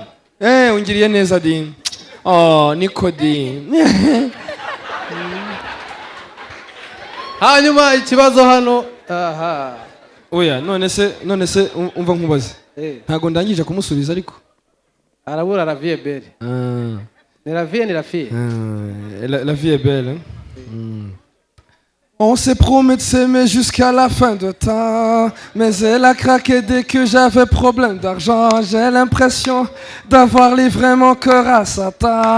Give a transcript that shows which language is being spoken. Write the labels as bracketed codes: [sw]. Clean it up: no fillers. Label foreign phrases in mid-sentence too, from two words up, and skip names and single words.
[rw] Ungiriye neza din. Niko din. Hanyuma ikibazo hano. Oya, none se umva nkubaze. Ntago ndangije kumusubiza ariko. Arabura La Vie est Belle. Ni La Vie ni La Fille. La Vie est Belle. [fr] On s'est promis de s'aimer jusqu'à la fin de temps, mais elle a craqué dès que j'avais problème d'argent. J'ai l'impression d'avoir livré mon cœur à Satan.